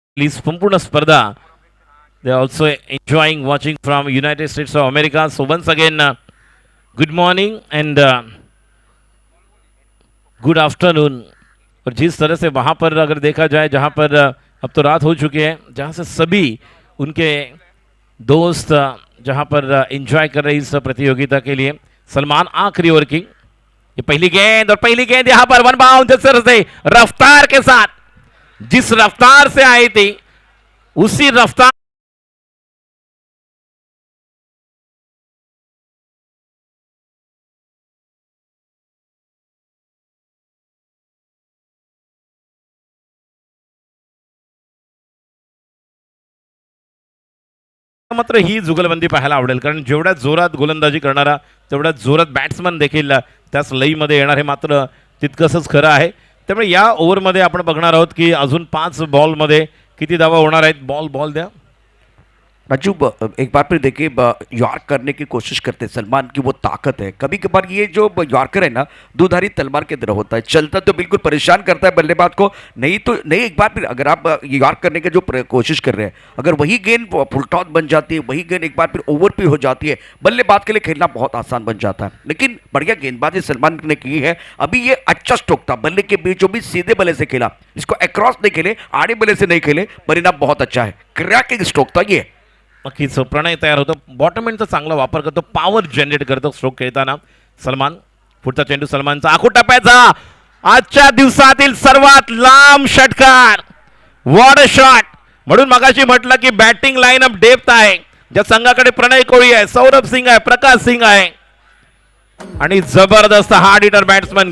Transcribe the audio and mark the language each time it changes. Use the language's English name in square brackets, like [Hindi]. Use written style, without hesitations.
[Marathi] संपूर्ण स्पर्धा [English] they are also enjoying watching from United States of America. So once again, good morning and good afternoon. [Hindi] और जिस तरह से वहाँ पर अगर देखा जाए, जहाँ पर अब तो रात हो चुकी है, जहाँ से सभी उनके दोस्त जहाँ पर एंजॉय कर रहे इस प्रतियोगिता के लिए। सलमान आखिरी ओवर की ये पहली गेंद, और पहली गेंद यहाँ पर वन बाउंड से रफ्तार के साथ, जिस रफ्तार से आई थी उसी रफ्तार [Marathi] मात्र ही जुगलबंदी पाहायला आवडेल, कारण जेवढ्या जोरात गोलंदाजी करणारा तेवढ्या जोरात बॅट्समन देखील त्याच लईमध्ये येणार हे मात्र तितकंच खरं आहे। त्यामुळे या ओव्हरमध्ये आपण बघणार आहोत की अजून 5 बॉलमध्ये किती धावा होणार आहेत। बॉल द्या [Hindi] राजू, एक बार फिर देखिए, यॉर्क करने की कोशिश करते हैं सलमान की, वो ताकत है। कभी कभार ये जो यॉर्कर है ना, दुधारी तलवार की तरह होता है, चलता तो बिल्कुल परेशान करता है बल्लेबाज को, नहीं एक बार फिर अगर आप यॉर्क करने की जो कोशिश कर रहे हैं, अगर वही गेंद फुल टॉस बन जाती है, वही गेंद एक बार फिर ओवर पे हो जाती है, बल्लेबाज के लिए खेलना बहुत आसान बन जाता है। लेकिन बढ़िया गेंदबाजी सलमान ने की है। अभी ये अच्छा स्ट्रोक था, बल्ले के बीचों बीच सीधे बल्ले से खेला, इसको अक्रॉस नहीं खेले, आड़े बल्ले से नहीं खेले, परिणाम बहुत अच्छा है। क्रैकिंग स्ट्रोक था ये। [Marathi] नक्कीच प्रणय तयार होतो, बॉटम एंडचा चांगला वापर करतो, पॉवर जनरेट करतो स्ट्रोक खेळताना सलमान। पुढचा चेंडू सलमानचा आखोटाप्याचा, आजच्या दिवसातील सर्वात लांब षटकार, [English] What a shot. [Marathi] म्हणून मगाशी म्हटलं की बॅटिंग लाईनअप डेप्थ आहे, ज्या संघाकडे प्रणय कोळी आहे, सौरभ सिंग आहे, प्रकाश सिंग आहे आणि जबरदस्त हार्ड हिटर बॅट्समन।